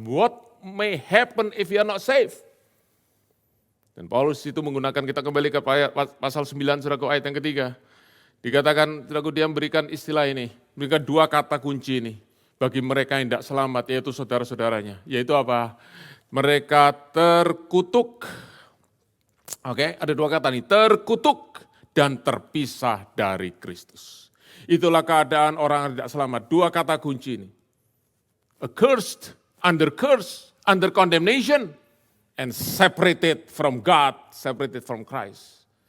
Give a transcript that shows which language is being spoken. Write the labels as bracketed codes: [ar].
[en] What may happen if you are not safe? [id] Dan Paulus itu menggunakan, kita kembali ke pasal 9, saudaraku, ayat yang ketiga. Dikatakan, saudaraku, dia memberikan istilah ini, memberikan dua kata kunci ini bagi mereka yang tidak selamat, yaitu saudara-saudaranya. Yaitu apa? Mereka terkutuk. Oke, ada dua kata nih, terkutuk dan terpisah dari Kristus. Itulah keadaan orang yang tidak selamat. Dua kata kunci ini. [en] Accursed, under condemnation, and separated from God, separated from Christ.